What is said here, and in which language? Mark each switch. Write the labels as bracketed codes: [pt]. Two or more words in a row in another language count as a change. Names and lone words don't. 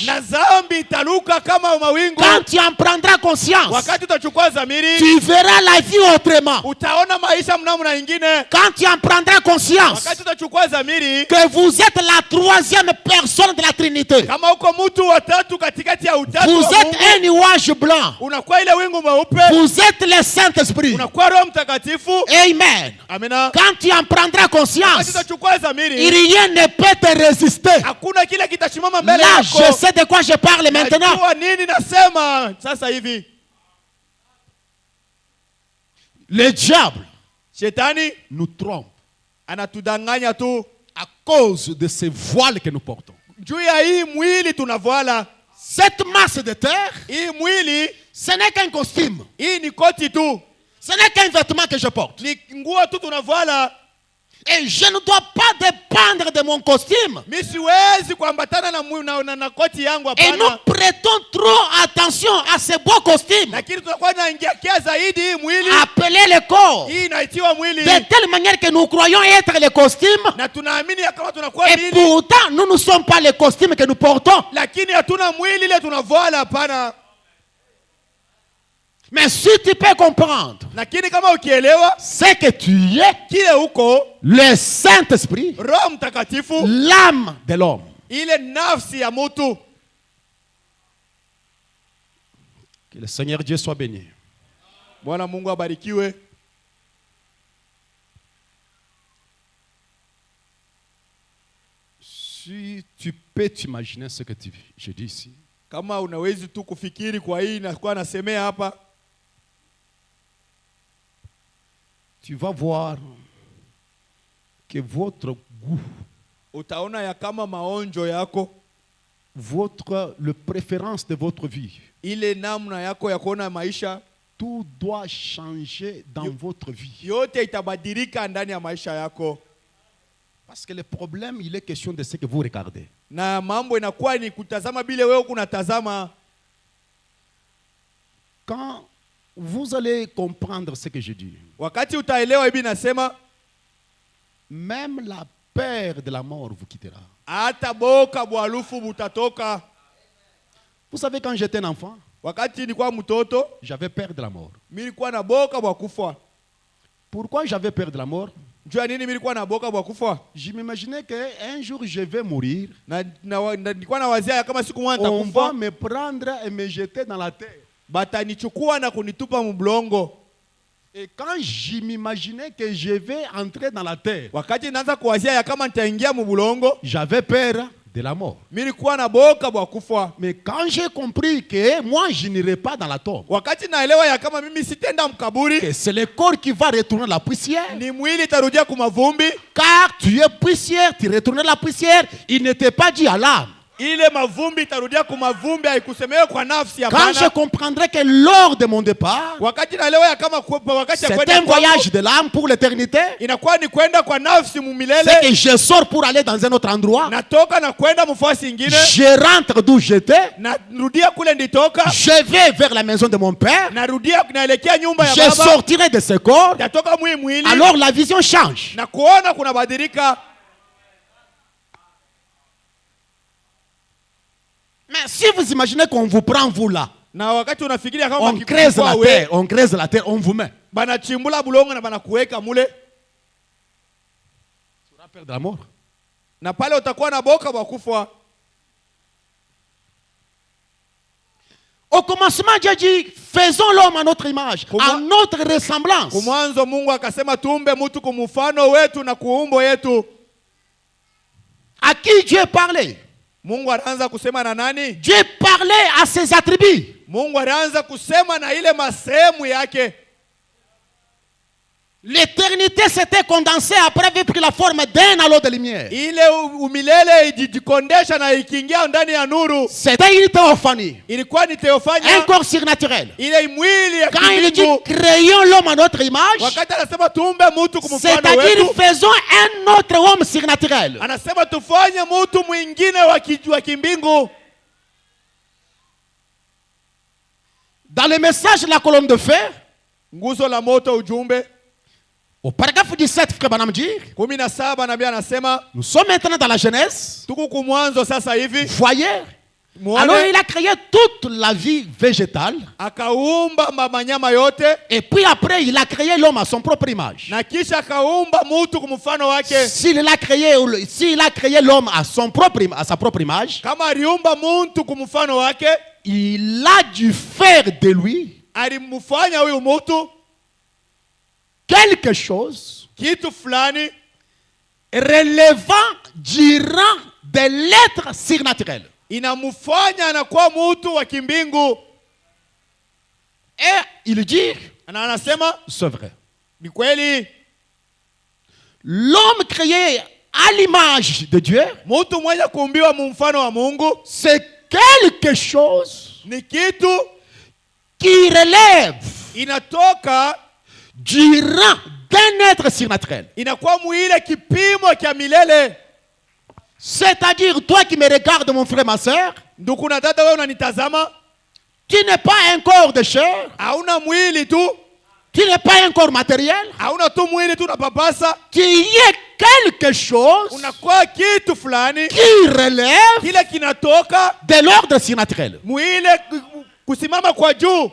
[sw] na zambi italuka kama mawingu. [fr] Quand tu en prendras conscience, [sw] Wakati utachukua zamiri, [fr] tu verras la vie autrement. [sw] utaona maisha mnamna ingine. [fr] Quand tu en prendras conscience [sw] Wakati utachukua zamiri, [fr] que vous êtes la troisième personne de la Trinité, [sw] kama uko mtu wa tatu katikati ya utatu [fr] vous [sw] wa [fr] êtes [sw] Mungu, [fr] un nuage blanc, [sw] unakuwa ile wingu mweupe, [fr] vous êtes le Saint-Esprit. [sw] unakuwa Roho Mtakatifu. [fr] Amen. [sw] Amina. [fr] Quand tu en prendras [sw] Wakati [fr] conscience, [sw] utachukua zamiri, [fr] rien ne peut te résister. [sw] hakuna kile kitashimama mbele [fr] Là, [sw] yako. [fr] je sais de quoi je parle maintenant. [sw] Najua nini nasema sasa hivi. [fr] Le diable [sw] Shetani [fr] nous trompe [sw] anatudanganya tu [fr] à cause de ces voiles que nous portons. [sw] juu ya hii mwili tunavala. [fr] Cette masse de terre, [sw] Hii mwili, [fr] ce n'est qu'un costume. [sw] hii ni koti tu, [fr] Ce n'est qu'un vêtement que je porte. [sw] ni nguo tu tunavala. [fr] Et je ne dois pas dépendre de mon costume. [sw] Mi siwezi kuambatana na koti yangu, [fr] Et nous [sw] hapana. [fr] prêtons trop attention à ces beaux costumes. [sw] Lakini tunakuwa naingia zaidi hii mwili. [fr] Appelez le corps. [sw] Hii inaitiwa mwili. [fr] De telle manière que nous croyons être les costumes. [sw] Na tunaamini ya kama tunakuwa [fr] Et [sw] mwili. [fr] pourtant, nous ne sommes pas les costumes que nous portons. [sw] Lakini hatuna mwili ile tunavala, hapana. [fr] Mais si tu peux comprendre [sw] Lakini kama ukielewa [fr] ce que tu es, [sw] kile uko, [fr] le Saint-Esprit, [sw] Roho Mtakatifu, [fr] l'âme de l'homme. [sw] ile nafsi ya mutu. [fr] Que le Seigneur Dieu soit béni. [sw] Bwana Mungu abarikiwe. [fr] Si tu peux t'imaginer ce que je dis ici, [sw] Kama unawezi tu kufikiri kwa hii nakuwa nasemea hapa, [fr] tu vas voir que votre goût, [sw] utaona ya kama maonjo yako, [fr] le préférence de votre vie, [sw] ile namna yako ya kuona maisha, [fr] tout doit changer dans votre vie. [sw] yote itabadilika ndani ya maisha yako. [fr] Parce que le problème, il est question de ce que vous regardez. [sw] Na mambo inakuwa ni kutazama bile wewe kunatazama. [fr] Quand vous allez comprendre ce que je dis, [sw] Wakati utaelewa hivi nasema, [fr] même la peur de la mort vous quittera. [sw] hata boka bwalufu butatoka. [fr] Vous savez, quand j'étais un enfant, [sw] Wakati nilikuwa mtoto, [fr] j'avais peur de la mort. [sw] mimi nilikuwa na boka bwa kufa. [fr] Pourquoi j'avais peur de la mort? [sw] Jua nini mimi nilikuwa na boka bwa kufa? [fr] Je m'imaginais qu'un jour je vais mourir. [sw] Na nilikuwa na wazia kama siku moja [fr] On va [sw] nitakufa, [fr] me prendre et me jeter dans la terre. [sw] batanichukua na kunitupa mblongo. [fr] Et quand je m'imaginais que je vais entrer dans la terre, [sw] Wakati naanza kuwazia ya kama nitaingia mbulongo, [fr] j'avais peur de la mort. [sw] mimi nilikuwa na boka bwa kufa. [fr] Mais quand j'ai compris que moi je n'irai pas dans la tombe, [sw] Wakati naelewa ya kama mimi sitenda mkaburi, [fr] que c'est le corps qui va retourner à la poussière, [sw] ni mwili itarudia kumavumbi, [fr] car tu es poussière, tu retournes à la poussière, il n'était pas dit à l'âme. [sw] ile mavumbi itarudia kumavumbi, haikusemewa kwa nafsi ya [fr] Quand je [sw] bana. [fr] comprendrai que lors de mon départ, [sw] Wakati naelewa ya kama wakati ya [fr] c'est [sw] kwenda [fr] un [sw] kwangu, [fr] voyage de l'âme pour l'éternité, [sw] inakuwa ni kwenda kwa nafsi mumilele, [fr] c'est que je sors pour aller dans un autre endroit, [sw] natoka na kwenda mfasi ingine, [fr] je rentre d'où j'étais, [sw] narudia kule nditoka, [fr] je vais vers la maison de mon père, [sw] narudia naelekea nyumba ya [fr] je [sw] baba, [fr] sortirai de ce corps, [sw] natoka mwili, [fr] alors la vision change. [sw] na kuona kuna badilika. [fr] Mais si vous imaginez qu'on vous prend vous là, [sw] Na wakati unafikiria kama [fr] on creuse la [sw] wakikuchukua [fr] terre, [sw] we, [fr] on creuse la terre, on vous met. [sw] banachimbula bulongo na banakuweka mule, [fr] Tu auras peur de la mort. [sw] na pale utakuwa na boka wa kufa. [fr] Au commencement, Dieu dit, faisons l'homme à notre image, à notre ressemblance. [sw] Kumwanzo Mungu akasema tuumbe mtu kwa mfano wetu na kuumbo yetu. [fr] À qui Dieu parlait? [sw] Mungu anaanza kusema na nani? [fr] Dieu parlait à ses attributs. [sw] Mungu anaanza kusema na ile masehemu yake. [fr] L'éternité s'était condensée après avoir pris la forme d'un halo de lumière. [sw] Ile umilele ijikondesha na ikiingia ndani ya nuru. [fr] C'était une théophanie. [sw] Ilikuwa ni teofania. [fr] Un corps surnaturel. [sw] Ile mwili ya [fr] Quand il dit [sw] kimungu. [fr] créons l'homme à notre image, [sw] Wakati anasema tuumbe mtu kwa mfano [fr] c'est-à-dire [sw] wetu. [fr] faisons un autre homme surnaturel. [sw] Anasema tufanye mtu mwingine wa kimbingu. [fr] Dans le message de la colonne de fer, [sw] Nguzo la moto ujumbe. [fr] au paragraphe 17, frère Branham dit, [sw] 17 nabii anasema [fr] nous sommes maintenant dans la Genèse. [sw] tuko kumwanzo sasa hivi. [fr] Voyez, alors il a créé toute la vie végétale. [sw] Akaumba manyama yote. [fr] Et puis après, il a créé l'homme à son propre image. [sw] Na kisha akaumba mtu kwa mfano wake. [fr] S'il a créé l'homme à sa propre image, [sw] Kama aliumba mtu kwa mfano wake, [fr] il a dû faire de lui [sw] alimfanya huyu mtu [fr] quelque chose [sw] kitu fulani [fr] relevant du rang de l'être surnaturel. [sw] inamfanya anakuwa mtu wa kimbingu. [fr] Et il dit, [sw] Na anasema [fr] c'est vrai, [sw] ni kweli, [fr] l'homme créé à l'image de Dieu, [sw] mtu mwenye kuumbiwa mfano wa Mungu [fr] c'est quelque chose [sw] ni kitu [fr] qui relève [sw] inatoka [fr] du rang d'un être surnaturel. [sw] inakuwa mwile kipimo cha milele. [fr] C'est-à-dire, toi qui me regardes, mon frère, ma soeur, [sw] Ndugu na dada, wewe unanitazama, [fr] tu n'es pas un corps de chair, [sw] hauna mwili tu, [fr] tu n'es pas un corps matériel, [sw] hauna tu mwili tu na papasa, [fr] tu es quelque chose [sw] unakuwa kitu fulani [fr] qui relève [sw] kile kinatoka [fr] de l'ordre surnaturel. [sw] mwile kusimama kwa juu.